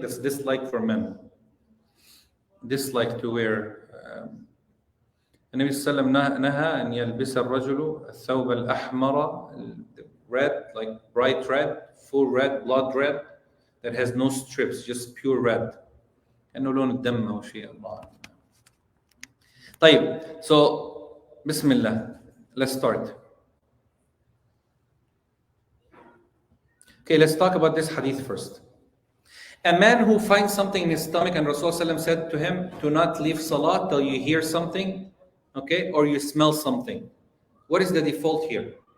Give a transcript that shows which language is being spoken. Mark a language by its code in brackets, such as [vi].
[en] That's disliked for men. Dislike to wear. [ar] النبي صلى الله عليه وسلم نهى أن يلبس الرجل الثوب الأحمر, [en] red, like bright red, full red, blood red, that has no strips, just pure red. [ar] كأنه لون الدم أو شيء الله. طيب, so بسم الله. [en] Let's start. Okay, let's talk about this hadith first. A man who finds something in his stomach, and Rasulullah said to him to not leave salah till you hear something, okay, or you smell something. What is the default here?